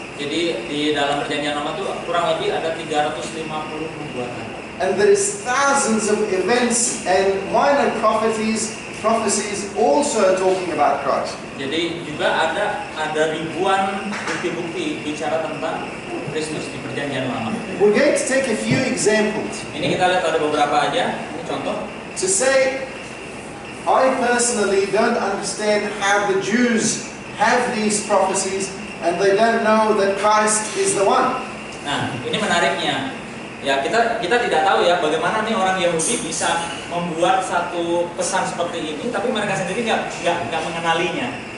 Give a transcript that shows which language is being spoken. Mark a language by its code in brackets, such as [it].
[id] Jadi di dalam Perjanjian Lama itu kurang lebih ada 350 nubuatan. [en] And there is thousands of events and minor prophecies also talking about Christ. [id] Jadi juga ada ribuan bukti-bukti bicara tentang Kristus di Perjanjian Lama. [en] We're going to take a few examples [id] Ini kita lihat ada beberapa aja. Ini contoh. [en] to say, I personally don't understand how the Jews have these prophecies and they don't know that Christ is the one. [id] Nah, ini menariknya. Ya, kita tidak tahu ya bagaimana nih orang Yahudi bisa membuat satu pesan seperti ini, tapi mereka sendiri nggak mengenalinya.